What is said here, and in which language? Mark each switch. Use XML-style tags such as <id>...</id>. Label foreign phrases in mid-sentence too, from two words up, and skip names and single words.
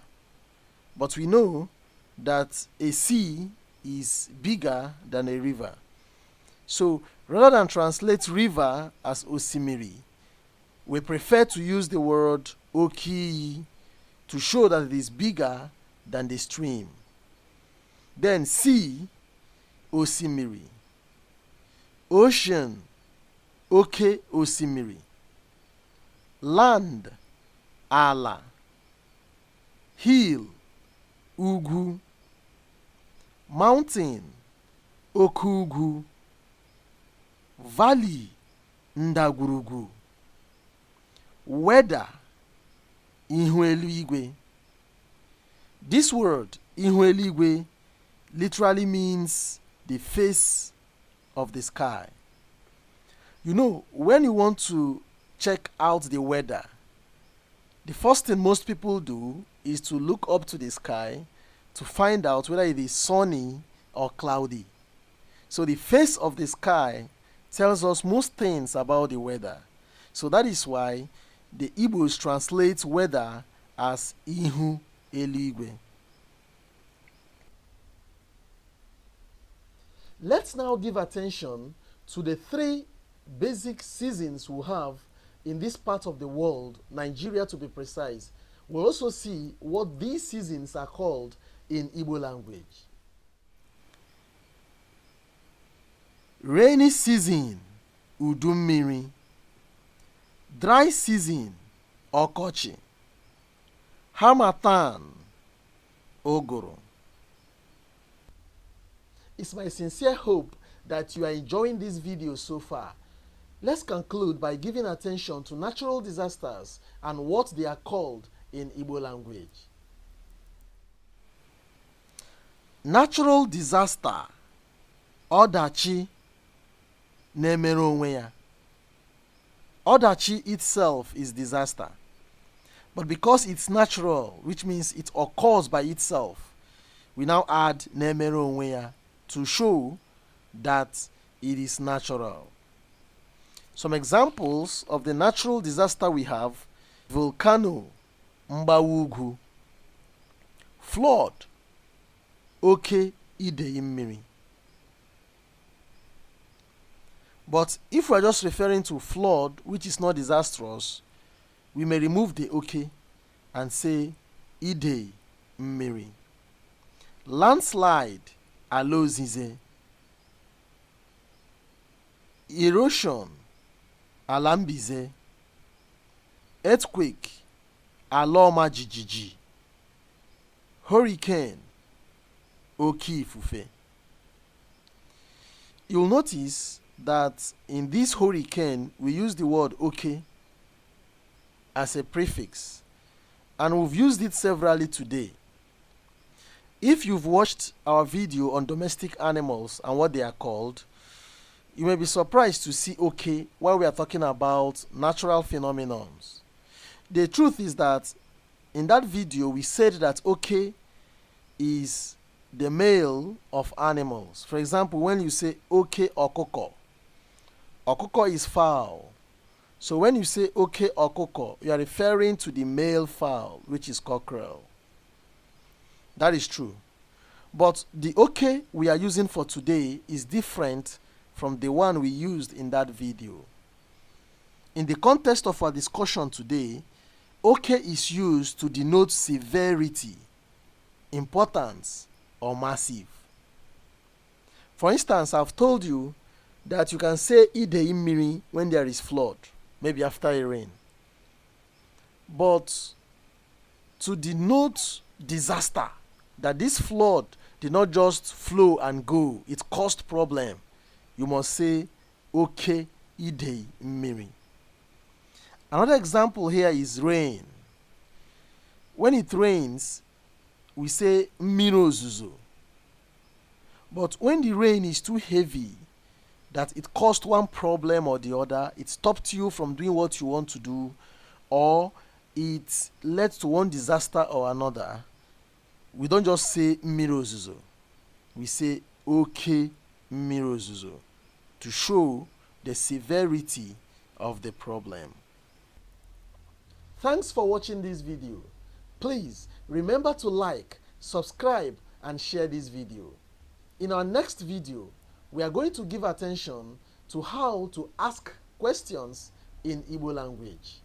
<en>But we know that a sea is bigger than a river. So rather than translate river as osimiri, we prefer to use the word oki to show that it is bigger than the stream. Then sea, osimiri. Ocean,</en> <ig>oke osimiri.</ig> <en>Land, ala. Hill, ugwu. Mountain,</en> <ig>oke ugwu.</ig> <en>Valley, ndagwurugwu. Weather,</en> <ig>ihu eluigwe.</ig> <en>This word,</en> <ig>ihu eluigwe,</ig> <en>literally means the face of the sky. You know, when you want to check out the weather, the first thing most people do is to look up to the sky to find out whether it is sunny or cloudy. So the face of the sky tells us most things about the weather. So that is why the Igbos translate weather as</en> <ig>ihu eluigwe.</ig> <en>Let's now give attention to the three basic seasons we have in this part of the world, Nigeria to be precise. We'll also see what these seasons are called in Igbo language. Rainy season, udummiri. Dry season, ọkọchị. Harmattan, ogoro. It's my sincere hope that you are enjoying this video so far. Let's conclude by giving attention to natural disasters and what they are called in Igbo language. Natural disaster,</en> <ig>ọdachi, na-emere onwe ya.</ig> <en>Ọdachi itself is disaster. But because it's natural, which means it occurs by itself, we now add</en> <ig>na-emere onwe ya</ig> <en>to show that it is natural. Some examples of the natural disaster we have: volcano,</en> <ig>mgbawa ugwu; flood, oke idei mmiri.</ig> <en>But if we are just referring to flood, which is not disastrous, we may remove the oke and say</en> <ig>idei mmiri.</ig> <en>Landslide,</en> <ig>ala ozize.</ig> <en>Erosion,</en> <ig>ala mbize.</ig> <en>Earthquake,</en> <ig>ala ọma jijiji.</ig> <en>Hurricane,</en> <ig>oke ifufe.</ig> <en>You'll notice that in this hurricane we use the word oke as a prefix, and we've used it severally today. If you've watched our video on domestic animals and what they are called, you may be surprised to see oke while we are talking about natural phenomena. The truth is that in that video we said that oke is the male of animals. For example, when you say</en> <ig>oke ọkụkọ, ọkụkọ</ig> <en>is fowl. So when you say</en> <ig>oke ọkụkọ,</ig> <en>you are referring to the male fowl, which is cockerel. That is true. But the oke we are using for today is different from the one we used in that video. In the context of our discussion today, oke is used to denote severity, importance, or massive. For instance, I've told you that you can say</en> <ig>idei mmiri</ig> <en>when there is flood, maybe after a rain. But to denote disaster, that this flood did not just flow and go. It caused problem. You must say,</en> <ig>okay, idei mmiri.</ig> <en>Another example here is rain. When it rains, we say</en> <ig>mmiri ozuzo.</ig> <en>But when the rain is too heavy, that it caused one problem or the other, it stopped you from doing what you want to do, or it led to one disaster or another, we don't just say</en> <ig>mmiri ozuzo.</ig> <en>We say</en> <ig>okay mmiri ozuzo</ig> <en>to show the severity of the problem. Thanks for watching this video. Please remember to like, subscribe, and share this video. In our next video, we are going to give attention to how to ask questions in Igbo language.</en>